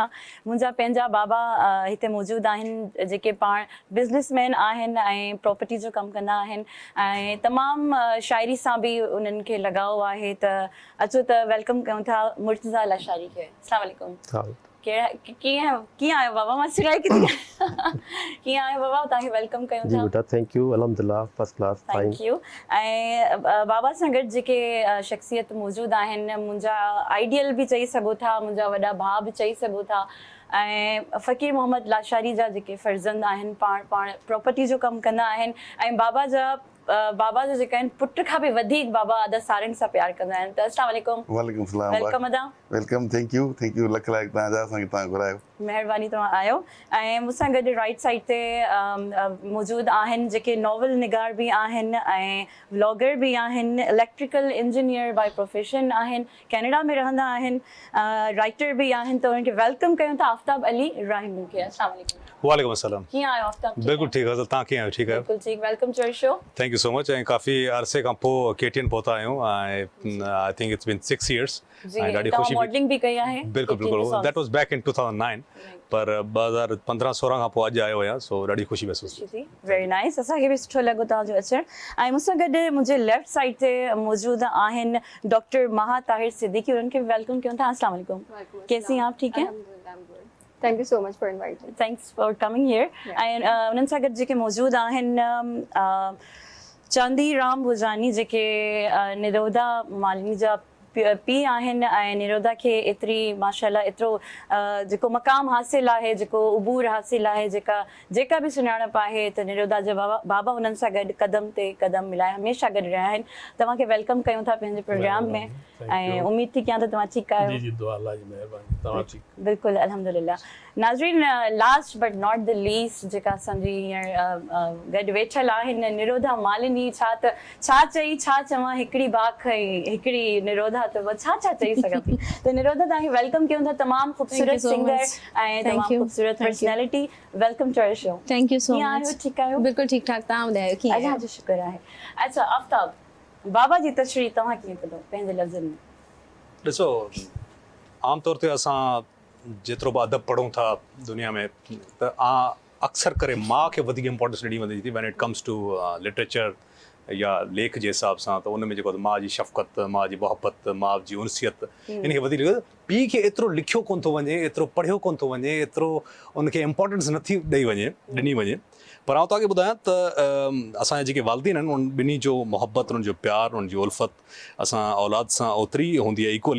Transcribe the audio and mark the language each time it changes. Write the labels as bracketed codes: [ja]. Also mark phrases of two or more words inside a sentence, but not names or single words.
[sd] मुंहिंजा पंहिंजा बाबा हिते मौजूदु आहिनि, जेके पाण बिज़नेसमैन आहिनि ऐं प्रॉपर्टी जो कमु कंदा आहिनि, ऐं तमामु शाइरी सां बि उन्हनि खे लॻाव आहे। त अचो त वेलकम कयूं था मुर्तज़ा लाशारी खे। [ar] السلام عليكم. [sd] कीअं आहियो बाबा? मां सिराई की कीअं आहियो बाबा? तव्हांखे वेलकम कयूं था। जी बेटा, [en] thank you, [sd] अल्हम्दुलिल्लाह, [en] first class, fine. thank you. [sd] ऐं बाबा सां गॾु जेके शख़्सियत मौजूदु आहिनि, मुंहिंजा आइडियल बि चई सघो था, मुंहिंजा वॾा भाउ बि चई सघो था, ऐं फ़कीर मोहम्मद लाशारी जा जेके फर्ज़ंद आहिनि, पाण प्रॉपर्टी जो कमु कंदा आहिनि, ऐं बाबा जो जेका आहिनि पुट खां बि वधीक बाबा अदा सारंग सां प्यार कंदा आहिनि। [ar] त السلام عليكم. وعليكم السلام. [sd] वेलकम अदा। वेलकम, [en] thank you [sd] लख लाइक तव्हांजा, असांखे तव्हां घुरायो। महिरबानी, तव्हां आयो। ऐं मूंसां गॾु [en] right side [sd] ते मौजूदु आहिनि जेके नॉवल निगार बि आहिनि ऐं व्लॉगर बि आहिनि, [en] electrical engineer by profession [sd] आहिनि, कैनेडा में रहंदा आहिनि, राइटर बि आहिनि। त उन्हनि खे वेलकम कयूं था आफ़ताब अली राहिमू खे। [ar] السلام عليكم. وعليكم السلام. [sd] कीअं आहियो आफ्ताब? [ur] بالکل ٹھیک ہے. [sd] तव्हां कीअं आहियो? ठीक आहियो? बिल्कुल ठीक। [en] welcome to our show. thank you so much. [sd] ऐं काफ़ी अरसे खां पोइ KTN पहुता आहियूं। [en] ऐं I think it's been 6 years. [sd] जी, ऐं ॾाढी तव्हां ख़ुशी मॉडलिंग भी कई आहे? बिल्कुल बिल्कुल। [en] that was back in 2009 [sd] पर 2015-16 खां पोइ अॼु आयो आहियां, सो ॾाढी ख़ुशी महसूस थी। [en] very nice. [sd] असांखे बि सुठो लॻो तव्हांजो अचणु। ऐं मूंसां गॾु मुंहिंजे [en] left side [sd] ते मौजूद आहिनि डॉक्टर महा ताहिर सिद्दीकी। उन्हनि खे वेलकम कयूं था। [ar] السلام عليكم. [ur] کیسی ہیں آپ؟ ٹھیک ہیں? [en] Thank you so much for inviting. Thanks for coming here. [sd] ऐं उन्हनि सां गॾु जेके मौजूद आहिनि चांदी राम भुजानी जेके निरोधा मालिनी जा पीउ आहिनि ऐं निरोधा खे एतिरी माशाल्लाह एतिरो जेको मक़ाम हासिलु आहे, जेको उबूर हासिलु आहे, जेका बि सुञाणप आहे, त निरोधा जा बाबा उन्हनि सां गॾु कदम ते कदम मिलाए हमेशह गॾु रहिया आहिनि। तव्हांखे वेलकम कयूं था पंहिंजे प्रोग्राम में ऐं उमेद थी कयां त तव्हां ठीकु आहियो। जी जी, दुआ अल्लाह जी महिरबानी। तव्हां ठीकु? बिल्कुलु अल्हम्दुलिल्लाह। नाज़रीन, [en] last but not least [sd] जेका असांजी हींअर गॾु वेठल आहिनि निरोधा मालिनी। छा चई छा चवां, हिकिड़ी बाख हिकिड़ी निरोधा, त छा चई सघां थी। त निरोधा तव्हांखे वेलकम कयूं था। तमामु ख़ूबसूरत सिंगर ऐं तमामु ख़ूबसूरत पर्सनैलिटी। [en] welcome to our show. thank you so [sd] कीअं [en] much. [sd] आहियो? ठीकु आहियो? बिल्कुलु ठीकु ठाक। तव्हां ॿुधायो कीअं आहियो? अल्लाह जो शुक्र आहे। अच्छा आफ्ताब, बाबा जी तशरीह तव्हां कीअं कंदो पंहिंजे लफ़्ज़नि में? ॾिसो, आमतौर ते असां जेतिरो बि अदब पढ़ूं था दुनिया में, त अक्सर करे माउ खे वधीक इंपॉर्टेंस ॾिनी वञे थी [en] when it comes to literature [sd] या लेख जे हिसाब सां। त उन में जेको माउ जी शफ़क़त, माउ जी मोहबत, माउ जी उनसियत, इन खे वधीक पीउ खे एतिरो लिखियो कोन थो वञे, एतिरो पढ़ियो कोन थो वञे, एतिरो उनखे इंपॉर्टेंस नथी ॾिनी वञे। पर आउं तव्हांखे ॿुधायां त असांजा जेके वालिदीन आहिनि उन ॿिन्ही जो मोहबत, उन्हनि जो प्यार, उन्हनि जी उल्फत असां औलाद सां ओतिरी हूंदी आहे इक्वली।